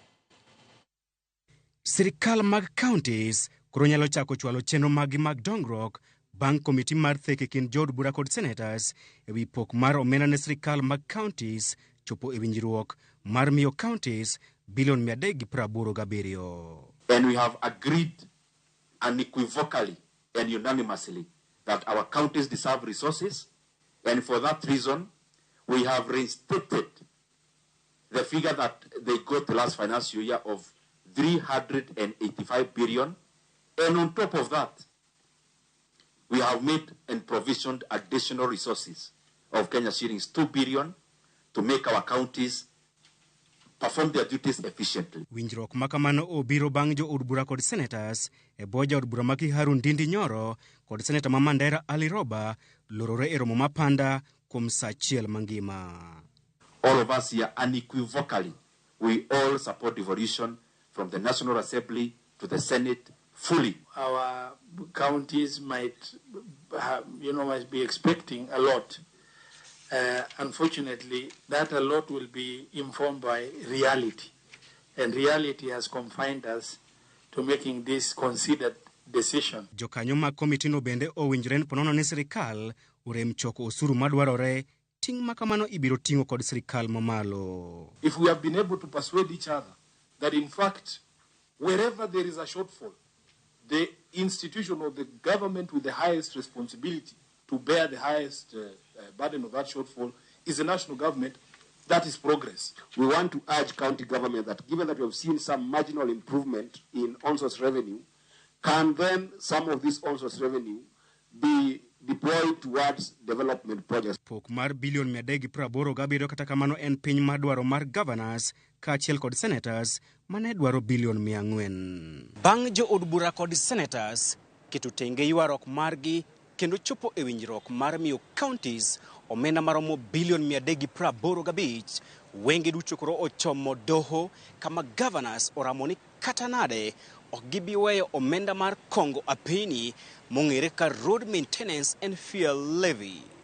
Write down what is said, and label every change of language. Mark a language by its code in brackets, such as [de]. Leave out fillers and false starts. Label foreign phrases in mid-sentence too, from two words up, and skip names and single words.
[luo] Sirikal mag kaontis koro nyalo chako chwalo chenro mag dongruok bang' komiti mar thek e kind Od-bura kod senators ewi pok mar omenda ne sirikal mag kaontis chopo e winjruok mar miyo kaontis bilion 387. [en] And we have agreed unequivocally and unanimously that our counties deserve resources, and for that reason we have reinstated the figure that they got the last financial year of 385 billion, and on top of that we have made and provisioned additional resources of Kenya shillings 2 billion to make our counties perform their duties efficiently. [luo] Winjruok makamano obiro bang' jo Od-bura kod senators e boja Od-bura ma Kiharu Ndindi Nyoro kod senator ma Mandera Ali Roba lorore e romo mapanda kuom saa achiel mangima. [en] All of us here unequivocally, we all support devolution from the National Assembly to the Senate fully. Our counties might be expecting a lot. Unfortunately, that a lot will be informed by reality, and reality has confined us to making this considered decision. [luo] Jokanyo mag komiti no bende owinjore ponono ni sirikal orem choko osuru madwarore ting' makamano ibiro ting'o kod sirikal mamalo. [en] If we have been able to persuade each other that in fact wherever there is a shortfall, the institution or the government with the highest responsibility to bear the highest burden of that shortfall is the national government, that is progress. We want to urge county government that given that we have seen some marginal improvement in on-source revenue, can then some of this on-source revenue be deployed towards development projects. [luo] Pok mar bilion 387 kata kamano en piny mar dwaro mar governors kaachiel kod senators mane dwaro bilion 400. Bang' jo Od-bura kod senators keto tenge ywarok margi kendo chopo e winjruok mar miyo counties omenda maromo bilion 385, wenge duto koro ochomo doho kama governors oramo ni kata nade ok gibi weyo omenda mar kongo apeni mong'ere ka [en] road maintenance and fuel levy.